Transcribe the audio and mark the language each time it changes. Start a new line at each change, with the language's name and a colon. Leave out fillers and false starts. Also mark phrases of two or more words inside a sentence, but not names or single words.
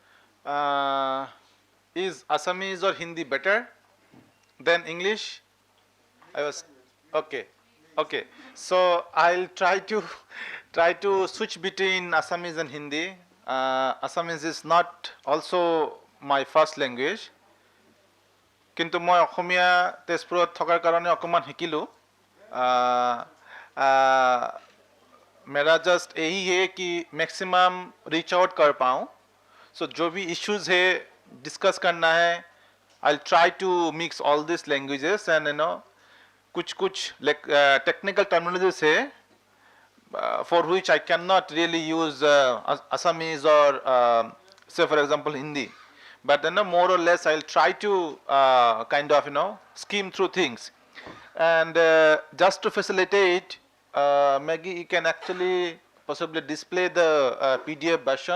English: Is Assamese or Hindi better than English? Okay. So I'll try to switch between Assamese and Hindi. Assamese is not also my first language.
Assamese: কিন্তু মই অসমীয়া তেজপুৰত থকাৰ কাৰণে অকমান শিকিলোঁ.
Hindi: मेरा जस्ट यही है कि
English: maximum reach out
Hindi: कर पाऊँ. सो जो भी इश्यूज है डिस्कस करना है,
English: I try to mix all this languages and
Hindi: कुछ टेक्निकल टर्मिनोलॉजीज है
English: for which I cannot really use Assamese or say for example Hindi, but more or less I'll try to kind of skim through things, and just to facilitate, Maggie, you can actually possibly display the PDF versions.